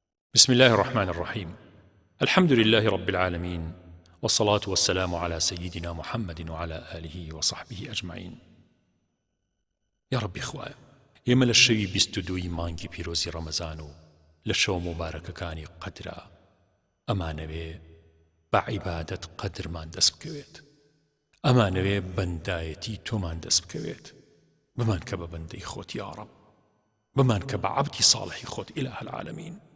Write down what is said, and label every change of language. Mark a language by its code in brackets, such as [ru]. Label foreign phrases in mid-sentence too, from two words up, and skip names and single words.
[ar] بسم الله الرحمن الرحيم. الحمد لله رب العالمين، والصلاة والسلام على سيدنا محمد وعلى آله وصحبه أجمعين. يا رب إخوة، [ckb] ئێمە لە شەوی 22 مانگی پیرۆزی ڕەمەزان و لە شەو مبارەکەکانی قەدرا ئەمانەوێ بە عیبادەت قەدرمان دەست بکەوێت، ئەمانەوێ بەندایەتی تۆمان دەست بکەوێت. بمان کە بە بەندەی خۆت [ar] یا رب، [ckb] بمان کە بە عەبدی ساڵحی خۆت [ar] ئیلاهە العالەمین.